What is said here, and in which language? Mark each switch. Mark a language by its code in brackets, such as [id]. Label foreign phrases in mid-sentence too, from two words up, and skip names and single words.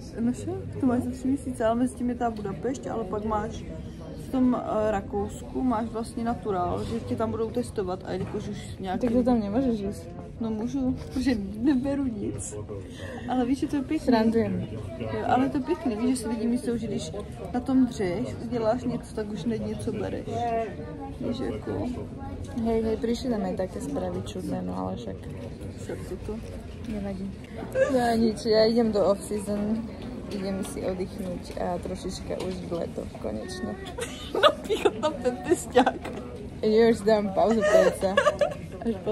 [cs] No však, to máš za 3 měsíce, ale mezi tím je ta Budapešť, ale pak máš v tom Rakousku máš vlastně naturál, že tě tam budou testovat a jakož už nějaký... Tak to tam nemůžeš jít. No můžu, protože neberu nic. Ale víš, že to je pěkný. [sk] Srandujem. [cs] Jo, ale to je pěkný, víš, že si lidi myslí, že když na tom dřeš, uděláš něco, tak už není něco bereš. Víš, jako... [sk] Hej, prišli nám aj také správy čudné, no ale však to. nevadí. Ja nič, ja idem do off-season, idem si oddychnúť a trošička užiť leto, konečne. [cs] Napíchat tam ten tesťák. Už dám pauzu, pojďte. Až po...